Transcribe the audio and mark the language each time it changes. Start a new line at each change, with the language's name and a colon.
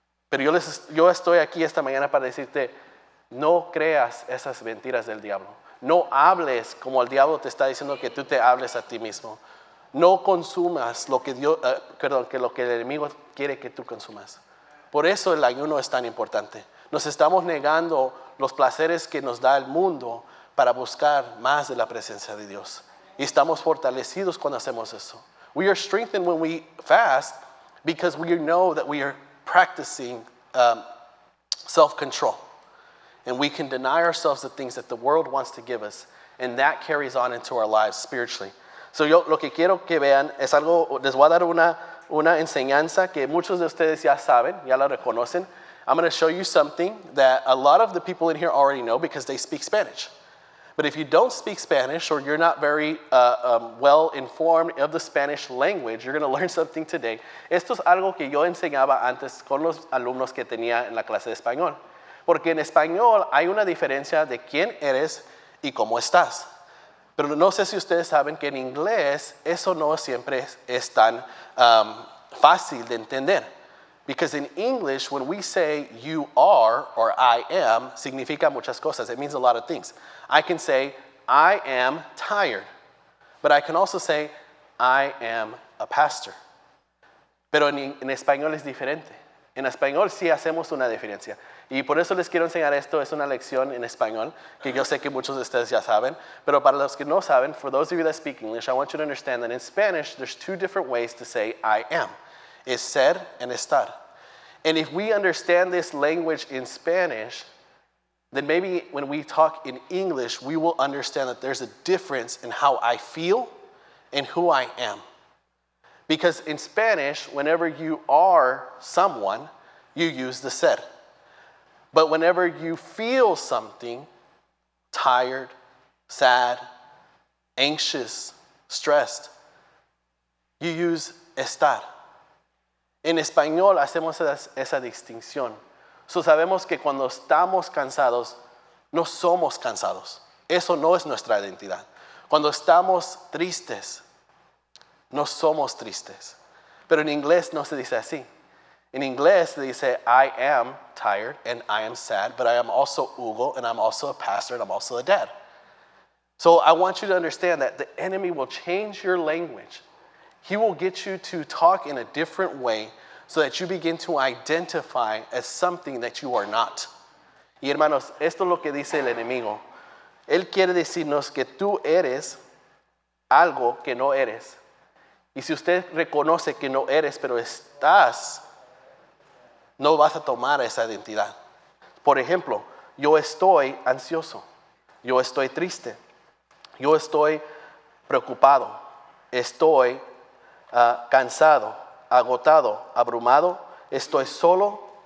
Spanish: Pero yo estoy aquí esta mañana para decirte, no creas esas mentiras del diablo. No hables como el diablo te está diciendo que tú te hables a ti mismo. No consumas lo que lo que el enemigo quiere que tú consumas. Por eso el ayuno es tan importante. Nos estamos negando los placeres que nos da el mundo para buscar más de la presencia de Dios. Y estamos fortalecidos cuando hacemos eso.
English: We are strengthened when we fast because we know that we are practicing self-control. And we can deny ourselves the things that the world wants to give us. And that carries on into our lives spiritually.
Spanish: So yo lo que quiero que vean es algo, les voy a dar una enseñanza que muchos de ustedes ya saben, ya la reconocen.
English: I'm going to show you something that a lot of the people in here already know because they speak Spanish. But if you don't speak Spanish or you're not very well informed of the Spanish language, you're going to learn something today.
Spanish: Esto es algo que yo enseñaba antes con los alumnos que tenía en la clase de español. Porque en español hay una diferencia de quién eres y cómo estás. Pero no sé si ustedes saben que en inglés eso no siempre es tan fácil de entender.
English: Because in English, when we say you are or I am,
Spanish: significa muchas cosas.
English: It means a lot of things. I can say, I am tired. But I can also say, I am a pastor.
Spanish: Pero en español es diferente. En español sí hacemos una diferencia. Y por eso les quiero enseñar esto. Es una lección en español que yo sé que muchos de ustedes ya saben. Pero para los que no saben,
English: for those of you that speak English, I want you to understand that in Spanish, there's 2 different ways to say I am. Es ser and estar. And if we understand this language in Spanish, then maybe when we talk in English, we will understand that there's a difference in how I feel and who I am. Because in Spanish, whenever you are someone, you use the ser. But whenever you feel something, tired, sad, anxious, stressed, you use estar.
Spanish: En español hacemos esa distinción. So sabemos que cuando estamos cansados, no somos cansados. Eso no es nuestra identidad. Cuando estamos tristes, no somos tristes. Pero en inglés no se dice así. En inglés se dice,
English: I am tired and I am sad, but I am also Hugo and I'm also a pastor and I'm also a dad. So I want you to understand that the enemy will change your language. He will get you to talk in a different way so that you begin to identify as something that you are not.
Spanish: Y hermanos, esto es lo que dice el enemigo. Él quiere decirnos que tú eres algo que no eres. Y si usted reconoce que no eres, pero estás, no vas a tomar esa identidad. Por ejemplo, yo estoy ansioso, yo estoy triste, yo estoy preocupado, estoy cansado, agotado, abrumado, estoy solo.